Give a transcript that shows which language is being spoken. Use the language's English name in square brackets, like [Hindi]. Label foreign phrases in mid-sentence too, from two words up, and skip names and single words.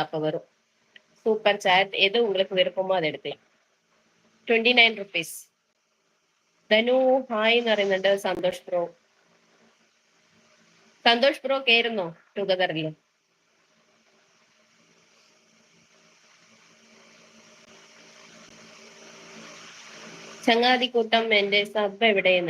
[Tamil] அப்ப வரும் சூப்பர் சாட். எது உங்களுக்கு விருப்பமோ அதை எடுக்கலாம். 29 rupees. [Malayalam] ധനു ഹായ് എന്ന് പറയുന്നുണ്ട്. സന്തോഷ് ബ്രോ. സന്തോഷ് ബ്രോ കയറുന്നോ ടുഗദറിൽ? ചങ്ങാതിക്കൂട്ടം എന്റെ സബ് എവിടെയെന്ന്.